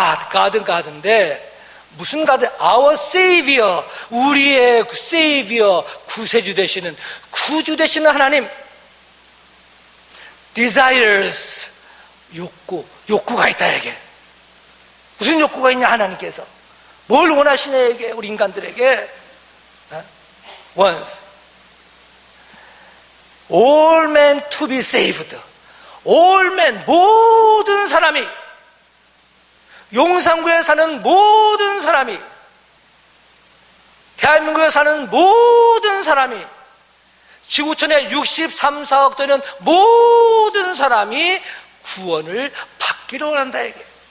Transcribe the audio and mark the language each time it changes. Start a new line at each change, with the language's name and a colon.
Korean: God은 God인데 무슨 God?
English: Our Savior,
Korean: 우리의 Savior, 구세주 되시는, 구주 되시는 하나님. Desires, 욕구가 있다 이게. 무슨 욕구가 있냐 하나님께서. 뭘 원하시냐 이게 우리 인간들에게.
English: Wants all men to be saved.
Korean: All men, 모든 사람이, 용산구에 사는 모든 사람이, 대한민국에 사는 모든 사람이, 지구촌에 63, 4억 되는 모든 사람이 구원을 받기를 원한다 이게.